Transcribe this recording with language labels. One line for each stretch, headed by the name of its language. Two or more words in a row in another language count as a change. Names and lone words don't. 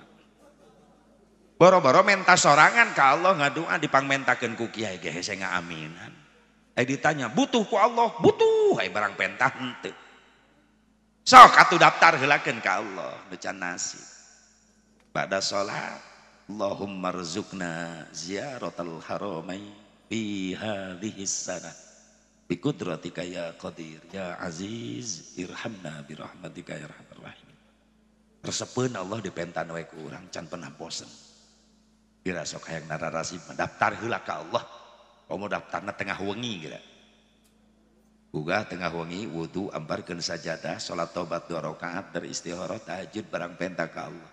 Sundanese: Boro-boro menta sorangan ka Allah ngadua dipangmentakeun ku kiai ge hese ngaaminan. Ditanya butuh ku Allah, butuh ai barang pentah henteu. Sok atuh daftar heulakeun ka Allah nu can nasib. Pada salat
Arabic: اللهم ارزقنا زيارة الحرمين في هذه السنة بقدرتك يا قادر يا عزيز ارحمنا برحمتك يا أرحم الراحمين.
Sundanese: Resepeun Allah dipentan we ku urang can pernah bosen. Kira sok hayang nararasib daftar heula ka Allah. Komo daftarna tengah wengi geura. Uga tengah wengi wudu ambarkeun sajadah salat tobat 2 rakaat dari istikharah tahajud barang penta ka Allah.